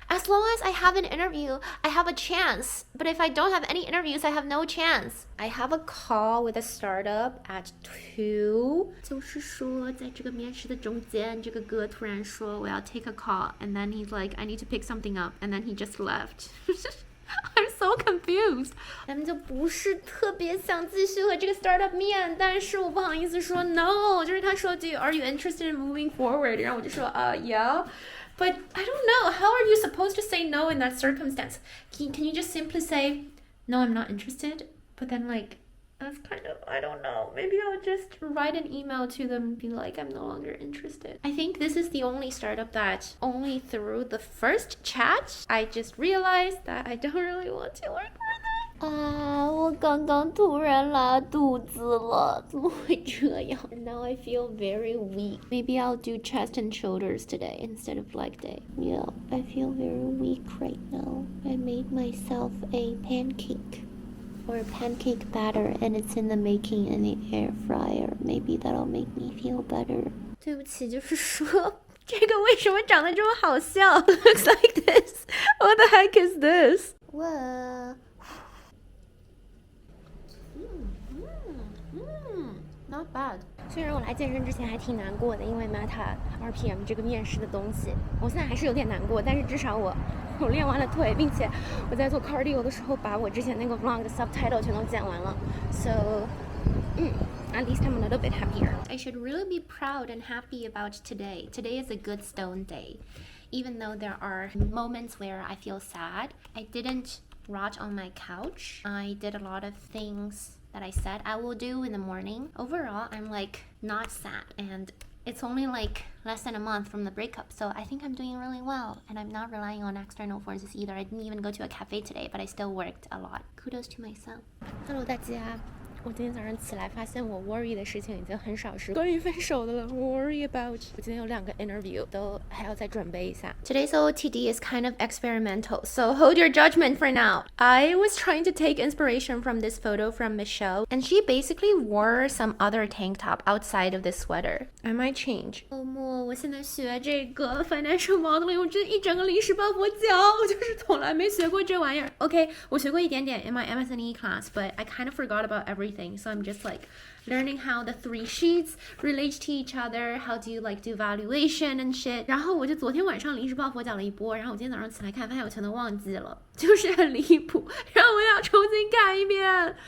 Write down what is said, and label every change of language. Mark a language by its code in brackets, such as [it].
[en] As long as I have an interview, I have a chance. But if I don't have any interviews, I have no chance. I have a call with a startup at 2. [zh] 就是说在这个面试的中间，这个哥突然说我要 [en] take a call, and then he's like, I need to pick something up, and then he just left. I'm so confused. [zh] 他们就不是特别想继续和这个 startup 面，但是我不好意思说 [en] no， [zh] 就是他说 [en] Are you interested in moving forward? [zh] 然后我就说 [en] yeah. But I don't know, how are you supposed to say no in that circumstance? Can you just simply say, no, I'm not interested? But then like, that's kind of, I don't know. Maybe I'll just write an email to them and be like, I'm no longer interested. I think this is the only startup that only through the first chat, I just realized that I don't really want to work for them. [zh] 我刚刚突然拉肚子了，怎么会这样？ [en] Now I feel very weak. Maybe I'll do chest and shoulders today instead of leg day. Yeah, I feel very weak right now. I made myself a pancake. Or pancake batter, and it's in the making in the air fryer. Maybe that'll make me feel better. [zh] 对不起，就是说这个为什么长得这么好笑？ [en] Looks like this. What the heck is this? Whoa. No, not bad. [zh] 虽然我来健身之前还挺难过的，因为 Meta RPM 这个面试的东西，我现在还是有点难过，但是至少我练完了腿，并且我在做 cardio 的时候把我之前那个 vlog 的 subtitle 全都剪完了 ， [en] so at least I'm a little bit happier. I should really be proud and happy about today. Today is a good stone day. Even though there are moments where I feel sad, I didn't rot on my couch. I did a lot of things that I said I will do in the morning. Overall, I'm like not sad, and it's only like less than a month from the breakup, so I think I'm doing really well, and I'm not relying on external forces either. I didn't even go to a cafe today, but I still worked a lot. Kudos to myself. [zh] Hello 大家，我今天早上起来发现我 [en] worry [zh] 的事情已经很少是关于分手的了。 [en] worry about [zh] 我今天有2个 interview 都还要再准备一下。 [en] Today's OOTD is kind of experimental, so hold your judgment for now. I was trying to take inspiration from this photo from Michelle, and she basically wore some other tank top outside of this sweater. I might change. [zh] 我现在学这个 financial modeling， 我真一整个临时抱佛脚，我就是从来没学过这玩意儿。 [en] Okay, [zh] 我学过一点点 [en] in my MSNE class, but I kind of forgot about everything, so I'm just like learning how the 3 sheets relate to each other, how do you like do valuation and shit. [zh] 然后我就昨天晚上临时抱佛脚了一波，然后我今天早上起来看，发现我全都忘记了，就是很离谱，然后我要重新看一遍。